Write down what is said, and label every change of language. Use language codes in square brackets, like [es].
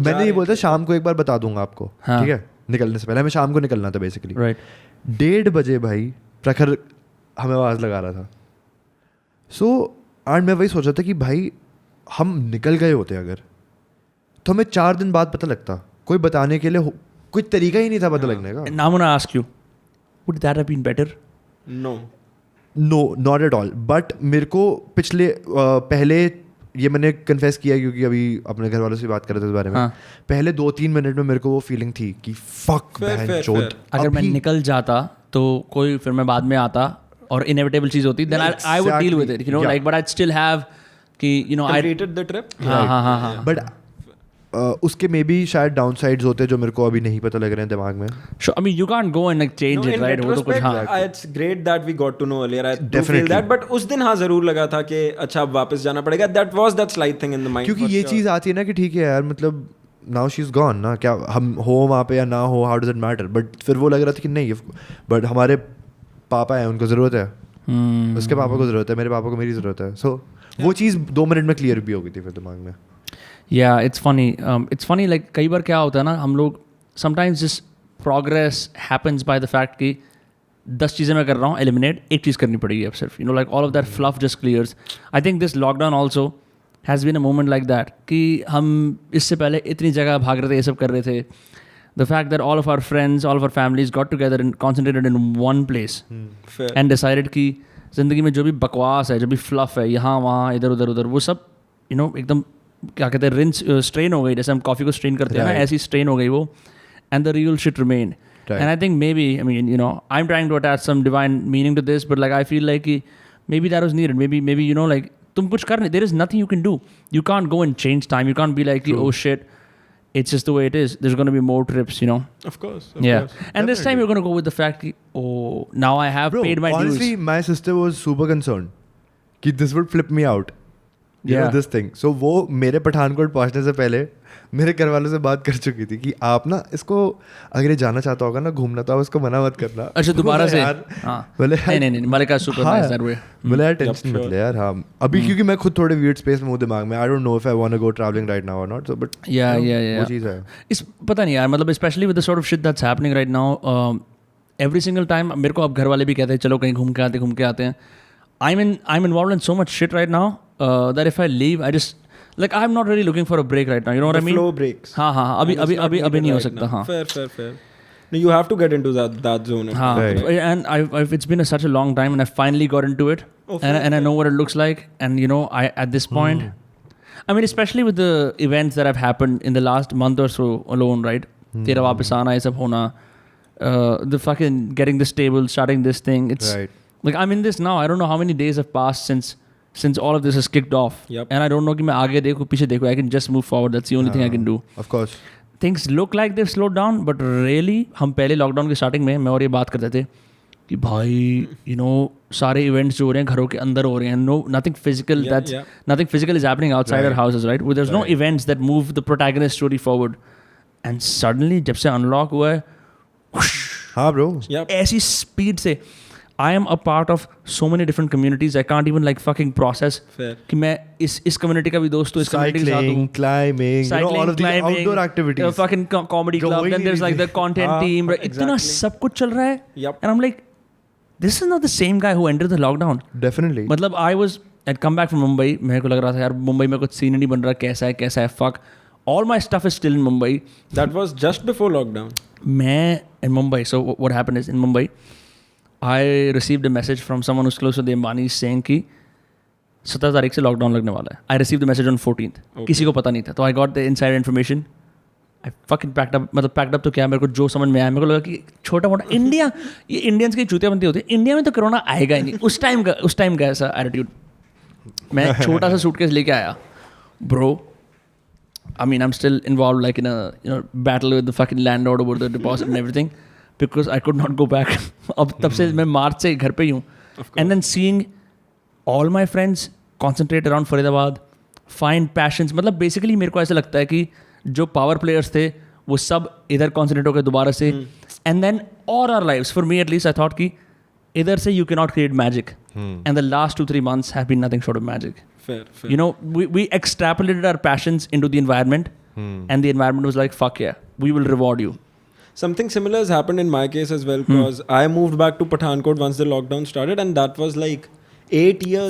[hi] मैंने ये बोलता शाम को एक बार बता दूंगा आपको, ठीक है, निकलने से पहले, हमें शाम को निकलना था बेसिकली, [en] right [hi] 1:30 बजे भाई प्रखर हमें आवाज़ लगा रहा था, [en] so and [hi] मैं वही सोच रहा था कि भाई हम निकल गए होते अगर, तो हमें 4 दिन बाद पता लगता, कोई बताने के लिए कोई तरीका ही नहीं था पता लगने का। [en] Now I'm gonna ask you, would that have been better? No, not at all. But [hi] मेरे को पहले ये मैंने कन्फेस किया क्योंकि अभी अपने घर वालों से बात कर रहे थे इस बारे में, पहले 2-3 मिनट में मेरे को वो फीलिंग थी कि फक बहनचोद, अगर मैं निकल जाता तो कोई फिर मैं बाद में आता और इनएविटेबल चीज होती, [en] then I would deal with it, you know, like, but I'd still have कि you know I completed the trip. [hi] हाँ [en] but [hi] उसके में भी शायद डाउन साइड्स होते जो मेरे को अभी नहीं पता लग रहे हैं दिमाग में। [en] Sure, I mean you can't go and like change it, right? [hi] वो तो कुछ हाँ, [en] it's great that we got to know earlier. I do feel that, but [hi] उस दिन हाँ जरूर लगा था कि अच्छा अब वापस जाना पड़ेगा. [en] That was that slight thing in the mind. [hi] क्योंकि ये चीज़ आती है ना कि ठीक है यार, मतलब [en] now she is gone ना, [hi] क्या हम हो वहाँ पे या ना हो, [en] How does it matter. [hi] But फिर वो लग रहा था कि नहीं, बट हमारे पापा हैं, उनको ज़रूरत है, उसके पापा को ज़रूरत है, मेरे पापा को मेरी ज़रूरत है. सो वो चीज़ 2 मिनट में क्लियर भी हो गई थी फिर दिमाग में. या [en] it's funny like [hi] कई बार क्या होता है ना, हम लोग समटाइम्स जिस progress happens by the fact कि 10 चीज़ें मैं कर रहा हूँ, एलिमिनेट एक चीज़ करनी पड़ेगी अब सिर्फ, [en] You know, like all of that fluff just clears. I think this lockdown also has been a moment like that [hi] कि हम इससे पहले इतनी जगह भाग रहे थे, ये सब कर रहे थे. [en] the fact that all of our friends, all of our families got together and concentrated in one place [hi] and decided कि ज़िंदगी में जो भी बकवास है, जो भी फ्लफ है, यहाँ वहाँ इधर उधर उधर, वो सब यू नो एकदम क्या कहते हैं, रिंस स्ट्रेन हो गई. जैसे हम कॉफ़ी को स्ट्रेन करते हैं ना, ऐसी स्ट्रेन हो गई वो. [en] And the real shit remain. And I think maybe, I mean, you know, I'm trying to attach some divine meaning to this, but like I feel like maybe that was needed. Maybe you know, like [hi] tum kuch karne. [en] There is nothing you can do. You can't go and change time. You can't be like, oh shit, it's just the way it is. There's going to be more trips, you know. Of course. Yeah. And this time you're going to go with the fact that, oh, now I have paid my dues. Honestly, my sister was super concerned [hi] कि [en] this would flip me out. You know this thing. [hi] So वो मेरे पठानकोट पहुंचने से पहले मेरे घर वालों से बात कर चुकी थी कि आप ना इसको अगर ये जाना चाहता होगा ना घूमना, तो आप इसको मना मत करना. अच्छा दोबारा से. बोले [en] नहीं Malika super nice that way. [hi] बोले यार टेंशन मत ले यार. हाँ अभी क्योंकि मैं खुद थोड़े वियर्ड स्पेस में हूँ दिमाग में. [en] I don't know if I want to go travelling right now और not. So but yeah [hi] वो चीज़ है. इस पता नहीं यार, मतलब [en] specially with the sort of shit that's happening right now, [hi] every single time मेरे को अब घर वाले भी कहते हैं चलो कहीं घूम के आते हैं. [en] I'm involved in so much shit right now that if I leave, I just like I'm not really looking for a break right now. You know what I mean? Flow breaks. [hi] हाँ अभी नहीं हो सकता. हाँ. [en] Fair. No, you have to get into that zone. [hi] हाँ. [en] And I've it's been such a long time, and I finally got into it, and I know what it looks like. And you know, I at this point, I mean, especially with the events that have happened in the last month or so alone, right? [hi] तेरा वापस आना, ये सब होना, [en] the fucking getting this table, starting this thing. It's right. Like I'm in this now. I don't know how many days have passed since all of this has kicked off. Yep. And I don't know [hi] कि मैं आगे देखूँ पीछे देखूँ. [en] I can just move forward. That's the only thing I can do. Of course. Things look like they've slowed down, but really [hi] हम पहले lockdown की starting में मैं और ये बात करते थे कि भाई [en] you know [hi] सारे इवेंट्स जो हो रहे हैं घरों के अंदर हो रहे हैं. [en] Nothing physical. Nothing physical is happening outside our houses, right? There's no events that move the protagonist story forward. And suddenly [hi] जब से unlock हुआ है, हाँ [en] bro. [hi] ऐसी स्पीड से [en] I am a part of so many different communities. I can't even like fucking process [hi] कि मैं इस community का भी दोस्त हूँ, इस community के साथ हूँ. [en] Climbing, you know, all of these outdoor activities. Fucking comedy club. Then there's like the content team. [hi] इतना सब कुछ चल रहा है. [en] And I'm like, this is not the same guy who entered the lockdown. Definitely. [hi] मतलब [en] I'd come back from Mumbai. [hi] मेरे को लग रहा था यार मुंबई में कुछ सीन नहीं बन रहा, कैसा है. [en] Fuck. All my stuff is still in Mumbai. That was just before lockdown. मैं in Mumbai. So what happened is in Mumbai, I received a message from someone who's close to the Ambanis saying [hi] कि 17 तारीख से lockdown लगने वाला है. [en] I received the message on 14th. [hi] किसी को पता नहीं था. तो [en] I got the inside information. I fucking packed up. [hi] मतलब packed up तो क्या, मेरे को जो समझ में आया, मेरे को लगा कि छोटा मोटा इंडिया, ये इंडियंस की चूतिया बनती होती है. इंडिया में तो कोरोना आएगा ही नहीं. उस टाइम का ऐसा एटीट्यूड. मैं छोटा सा सूटकेस लेके आया. [en] Bro, I mean, I'm still involved like in a battle with the fucking landlord over the deposit and everything. Because I could not go back. [hi] अब तब से मैं मार्च से घर पे ही हूँ. [en] And then seeing all my friends concentrate around [hi] Faridabad, [en] find passions. [hi] मतलब basically मेरे को ऐसा लगता है कि जो power players थे वो सब इधर concentrate हो गए दोबारा से. [en] And then all our lives, for me at least, I thought [hi] कि इधर से [en] you cannot create magic. And the last 2-3 months have been nothing short of magic. Fair. You know, we extrapolated our passions into the environment. And the environment was like, fuck yeah, we will reward you. Something similar has happened in my case as well, because I moved back to Pathankot once the lockdown started, and that was like 8 years.